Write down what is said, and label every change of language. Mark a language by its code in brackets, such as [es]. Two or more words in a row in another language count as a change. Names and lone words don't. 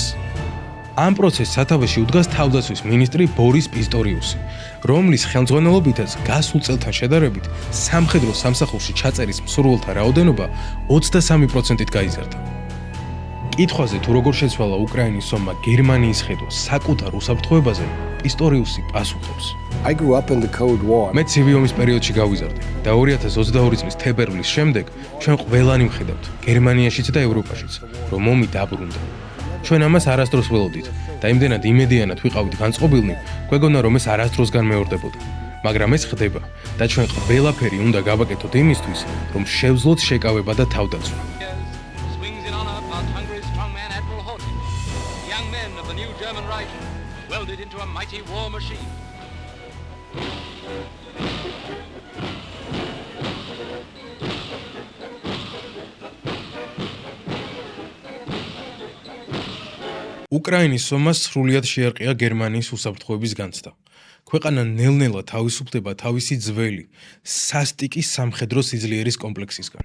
[ka] ამ პროცესს სათავეში უდგას თავდაცვის მინისტრი ბორის პისტორიუსი, რომლის ხელმძღვანელობითაც გასულ წელთან შედარებით სამხედრო სამსახურში ჩაწერის მსურველთა რაოდენობა 23%-ით გაიზარდა. კითხვაზე თუ როგორ შეცვალა უკრაინის ომმა გერმანიის ხედვა საკუთარ უსაფრთხოებაზე, პისტორიუსი პასუხობს. [en] I grew up in the Cold War. [ka] მე ცივი ომის პერიოდში გავიზარდი და 2022 წლის თებერვლის შემდეგ ჩვენ ყველანი ვხედავთ, გერმანიაშიც და ევროპაშიც, რომ ომი დაბრუნდა. ჩვენ ამას არასდროს ველოდით და იმდენად იმედიანად ვიყავით განწყობილნი, გვეგონა რომ ეს არასდროს განმეორდებოდა. მაგრამ ეს ხდება და ჩვენ ყველაფერი უნდა გავაკეთოთ იმისთვის, რომ შევძლოთ შეკავება და თავდაცვა. [en] Swings in honor past Hungary's strongman Admiral Horthy, young men of the new German Reich, welded into a mighty war machine. [ka] უკრაინის ომას სრულიად შეარყია გერმანიის უსაფრთხოების განცდა. ქვეყანა ნელ-ნელა თავისუფლდება თავისი ძველი, სასტიკი სამხედრო სიძლიერის კომპლექსისგან.